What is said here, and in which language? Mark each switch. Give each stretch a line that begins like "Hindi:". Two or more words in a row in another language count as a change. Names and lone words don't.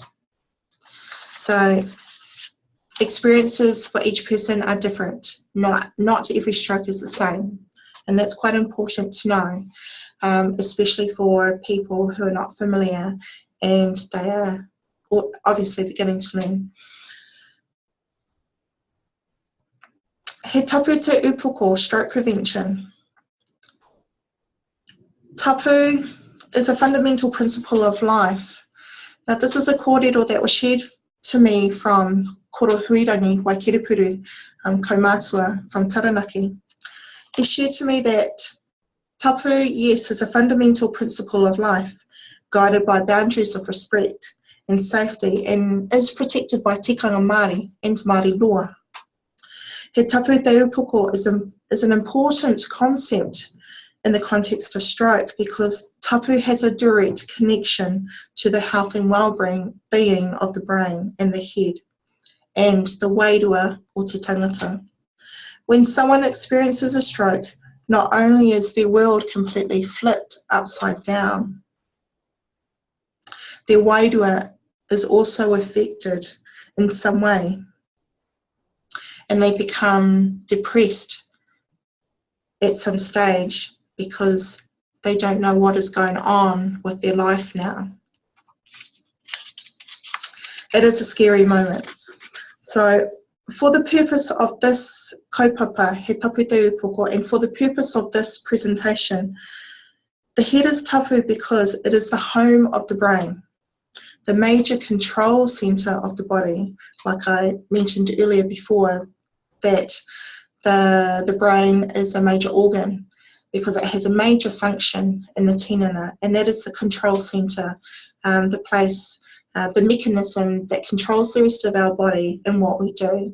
English: So experiences for each person are different. Not every stroke is the same, and that's quite important to know, especially for people who are not familiar and they are obviously beginning to learn.
Māori: He tapu te Ūpoko,
English: stroke prevention. Tapu is a fundamental principle of life. Now, this is a kōrero that was shared to me from Koro Huirangi Waikiripuru, Kaumātua from Taranaki. He shared to me that tapu, yes, is a fundamental principle of life, guided by boundaries of respect and safety, and is protected by
Māori: tikanga Māori
English: and Māori law.
Māori: He tapu te Ūpoko
English: is an important concept in the context of stroke, because tapu has a direct connection to the health and well-being of the brain and the head, and the whenua or
Māori: te tangata.
English: When someone experiences a stroke, not only is their world completely flipped upside down, their whenua is also affected in some way, and they become depressed at some stage because they don't know what is going on with their life now. It is a scary moment. So for the purpose of this kaupapa,
Māori: he tapu te Ūpoko,
English: and for the purpose of this presentation, the head is tapu because it is the home of the brain, the major control centre of the body. Like I mentioned earlier before, that the brain is a major organ because it has a major function in the tinana, and that is the control centre, the place, the mechanism that controls the rest of our body and what we do.